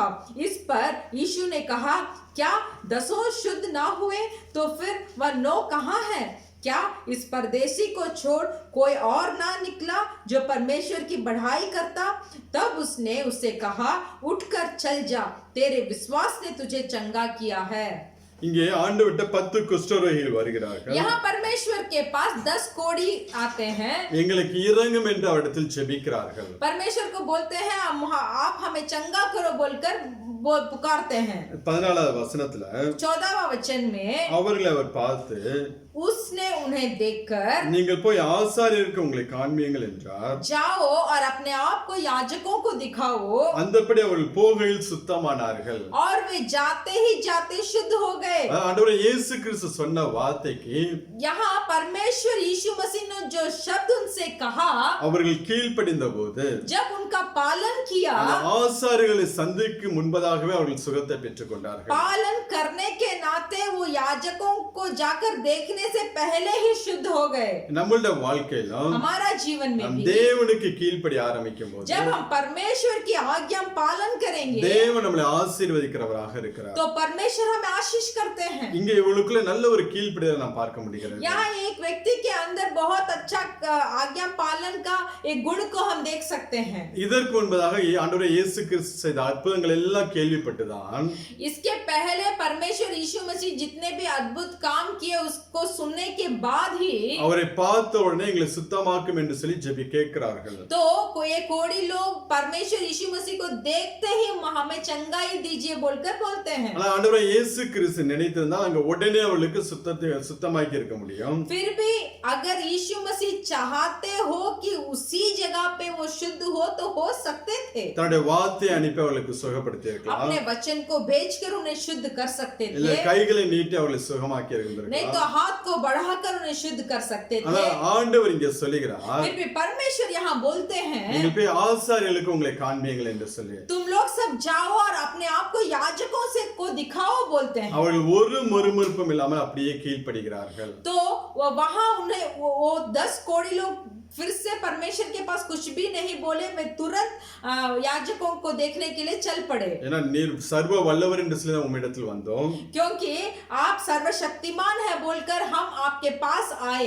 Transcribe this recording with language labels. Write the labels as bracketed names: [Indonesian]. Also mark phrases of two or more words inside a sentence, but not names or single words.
[Hindi] इस पर यीशु ने कहा, क्या 10 शुद्ध ना हुए? तो फिर वह 9 कहाँ है? क्या इस परदेशी को छोड़ कोई और ना निकला जो परमेश्वर की बढ़ाई करता? तब उसने उससे कहा, उठकर चल जा, तेरे विश्वास ने तुझे चंगा किया है। [Tamil] இங்கே ஆண்டவர்ட்ட 10 குஷ்டரோகிகள் வருகிறார்கள். [Hindi] यहाँ परमेश्वर के पास 10 कोढ़ी आते हैं। [Tamil] எங்களுக்கு இரங்கும் என்று அவரிடத்தில் ஜெபிக்கிறார்கள். [Hindi] परमेश्वर को बोलते हैं, आप हमें चंगा करो बोलकर पुकारते हैं। [Tamil] 14வது வசனத்துல [Hindi] 14वां वचन में [Tamil] அவர்களை அவர் பார்த்து, [Hindi] उसने उन्हें देखकर, [Tamil] நீங்கள் போய் ஆசாரியருக்கு உங்களை காண்பியுங்கள் என்றார். [Hindi] जाओ और अपने आप को याजकों को दिखाओ। [Tamil] அந்தபடி அவர்கள் போகையில் சுத்தமானார்கள். [Hindi] और वे जाते ही जाते शुद्ध हो गए। [Tamil] ஆண்டவர் இயேசு கிறிஸ்து சொன்ன வார்த்தைக்கு [Hindi] यहाँ परमेश्वर यीशु मसीह ने जो शब्द उनसे कहा, [Tamil] அவர்கள் கீழ்ப்படிந்தபோது [Hindi] जब उनका पालन किया, [Tamil] ஆசாரியர்களை சந்திக்கும் முன்பதாகவே அவர்கள் சுகத்தை பெற்றுக் கொண்டார்கள். [Hindi] पालन करने के नाते वो याजकों को जाकर देखने से पहले ही शुद्ध हो गए। [Tamil] நம்மளுடைய வாழ்க்கையிலும் [Hindi] हमारा जीवन में [Tamil] நாம் [Hindi] भी [Tamil] தேவனுக்கு கீழ்ப்படி ஆரம்பிக்கும் போது [Hindi] जब हम परमेश्वर की आज्ञा पालन करेंगे, [Tamil] தேவன் நம்மளை ஆசீர்வதிக்கிறவராக இருக்கிறார். [Hindi] तो परमेश्वर हमें आशीष करते हैं। [Tamil] இங்கே இவளுக்குள்ள நல்ல ஒரு கீழ்ப்படிதலை நாம் பார்க்க முடிகிறது. [Hindi] यहाँ एक व्यक्ति के अंदर बहुत अच्छा आज्ञा पालन का एक गुण को हम देख सकते हैं। [Tamil] இதற்கு முன்பதாக ஆண்டவர் இயேசு கிறிஸ்து செய்த அற்புதங்கள் எல்லாம் கேள்விப்பட்டுதான் [Hindi] इसके पहले परमेश्वर यीशु मसीह जितने भी अद्भुत काम किए उसको सुनने के बाद ही [Tamil] அவரை பார்த்த உடனே எங்களை சுத்தமாக்கும் என்று சொல்லி ஜெபி கேட்கிறார்கள். [Hindi] तो कोई कोड़ी लोग परमेश्वर यीशु मसीह को देखते ही हमें चंगाई दीजिए बोलकर बोलते हैं। [Tamil] ஆனா ஆண்டவர் இயேசு கிறிஸ்து நினைத்திருந்தால் அங்க உடனே அவளுக்கு சுத்தமாக்கி இருக்க முடியும். [Hindi] फिर भी अगर यीशु मसीह चाहते हो कि उसी जगह पे वो शुद्ध हो तो हो सकते थे। [Tamil] தன்னுடைய வார்த்தையை அனுப்பி அவளுக்கு சுகப்படுத்தி இருக்கலாம். [Hindi] अपने वचन को भेजकर उन्हें शुद्ध कर सकते [Tamil] இல்ல [Hindi] थे। [Tamil] கைகளை நீட்டி அவளை சுகமாக்கி [Hindi] नहीं [Tamil] இருந்திருக்கலாம். [Hindi] तो हाथ को बढ़ाकर उन्हें शुद्ध कर सकते [Tamil] ஆனா [Hindi] थे। [Tamil] ஆண்டவர் இங்க சொல்லுகிறார், [Hindi] फिर भी परमेश्वर यहाँ बोलते हैं, [Tamil] நீங்கள் போய் ஆசாரியர்களுக்கு உங்களை காண்பியுங்கள் என்று சொல்லி [Hindi] तुम लोग सब जाओ और अपने आप को याजकों से को दिखाओ बोलते हैं। [Tamil] அவர்கள் ஒரு முறுமுறுப்பும் இல்லாமல் அப்படியே கீழ்ப்படுகிறார்கள். [Hindi] तो वहां उन्हें वो 10 कोढ़ी लोग फिर से परमेश्वर के पास कुछ भी नहीं बोले, वे तुरंत याजकों को देखने के लिए चल पड़े। [Tamil] ஏன்னா நீர் சர்வ வல்லவர் என்று சொல்லி தான் உம்மிடத்தில் வந்தோம். [Hindi] क्योंकि आप सर्वशक्तिमान है बोलकर हम आपके पास आए।